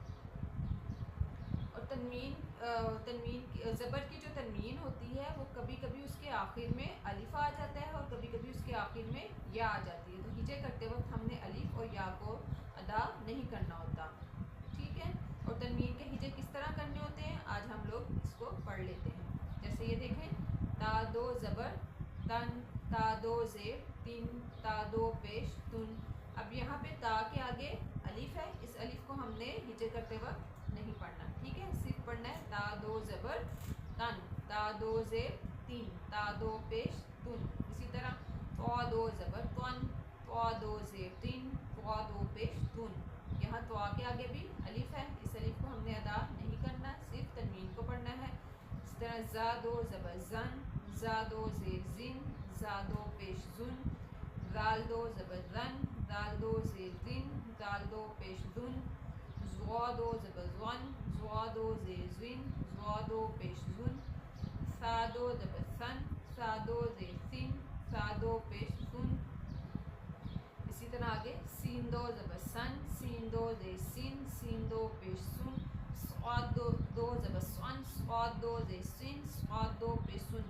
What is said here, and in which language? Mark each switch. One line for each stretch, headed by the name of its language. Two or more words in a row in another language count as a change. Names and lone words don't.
Urdu: اور تنوین زبر کی جو تنوین ہوتی ہے وہ کبھی کبھی اس کے آخر میں الف آ جاتا ہے اور کبھی کبھی اس کے آخر میں یا آ جاتی ہے، تو ہجے کرتے وقت ہم نے الف اور یا کو ادا نہیں کرنا ہوتا، ٹھیک ہے۔ اور تنوین کے ہجے کس طرح کرنے ہوتے ہیں آج ہم لوگ اس کو پڑھ لیتے ہیں۔ جیسے یہ دیکھیں، تا دو زبر تن، تا دو زیر تن، تا دو پیش تن۔ اب یہاں پہ تا کے آگے الف ہے، اس الف کو ہم نے ہجے کرتے وقت نہیں پڑھنا، ٹھیک ہے، صرف پڑھنا ہے تا دو زبر تن، تا دو زیر تین، تا دو پیش تن۔ اسی طرح تو دو زبر تن، تو دو زیر تین، تو دو پیش تن۔ یہاں تو کے آگے بھی الف ہے، اس الف کو ہم نے ادا نہیں کرنا، صرف تنوین کو پڑھنا ہے۔ اس طرح زا دو زبر زن، زا دو زیر زن، زا دو پیش زن۔ دال دو زبر رن، دال دو زیر دن، دال دو پیش دن۔ زوا دو زبر زون، زوا دو زیر زن، زوا دو پیش زن۔ سا دو زبر سن، سا دو زیر سن، سا دو پیش سن۔ اسی طرح آگے سین دو زبر سن، سین دو زیر سن، سین دو پیش سن۔ صاد دو زبر سن، صاد دو زیر سن، صاد دو پیش سن۔